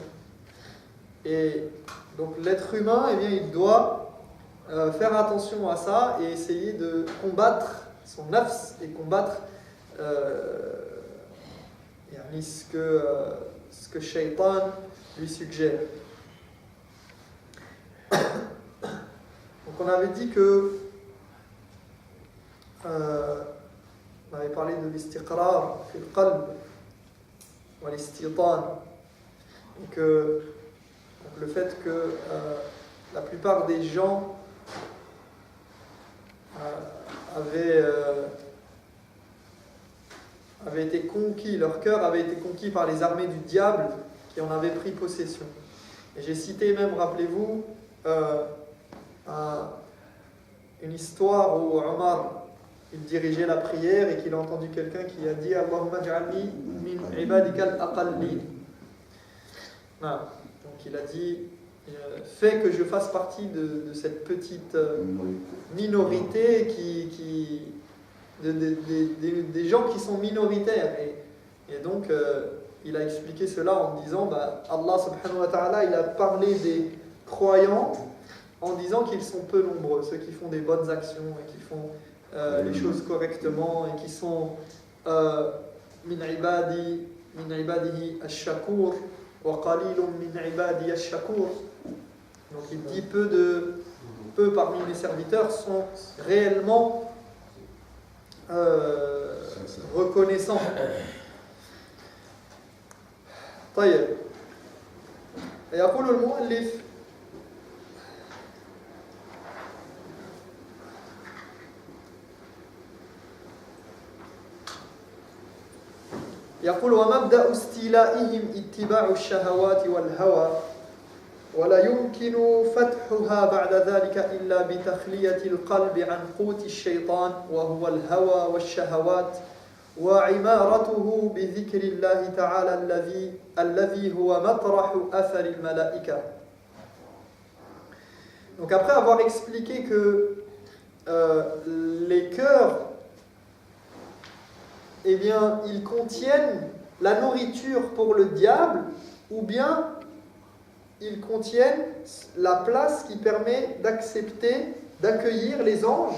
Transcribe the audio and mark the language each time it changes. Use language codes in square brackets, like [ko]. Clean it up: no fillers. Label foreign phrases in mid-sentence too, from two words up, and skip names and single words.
[fr] Et donc l'être humain, eh bien, il doit faire attention à ça et essayer de combattre son nafs et combattre ce que Shaitan lui suggère. Donc on avait dit que on avait parlé de [ar] الاستقرار في القلب والاستيطان, [fr] et que donc le fait que la plupart des gens avaient été conquis, leur cœur avait été conquis par les armées du diable qui en avaient pris possession. Et j'ai cité même, rappelez-vous, une histoire où Omar, il dirigeait la prière et qu'il a entendu quelqu'un qui a dit [ar] اللهم اجعلني من عبادك الأقلين. [fr] Voilà. Donc il a dit fais que je fasse partie de cette petite minorité des gens qui sont minoritaires. Et donc il a expliqué cela en disant [ar] الله سبحانه وتعالى, [fr] il a parlé des croyants en disant qu'ils sont peu nombreux, ceux qui font des bonnes actions et qui font les choses correctement et qui sont [ar] من عباده الشكور وقليل من عباده الشكور. [fr] Donc il dit peu parmi mes serviteurs sont réellement reconnaissants. [ar] طيب يقول المؤلف يقول ومبدأ استيلائهم اتباع الشهوات والهوى ولا يمكن فتحها بعد ذلك إلا بتخلية القلب عن قوت الشيطان وهو الهوى والشهوات وعمارته بذكر الله تعالى الذي هو مطرح أثر الملائكة. [fr] Donc après avoir expliqué que les cœurs, eh bien, ils contiennent la nourriture pour le diable, ou bien ils contiennent la place qui permet d'accepter, d'accueillir les anges.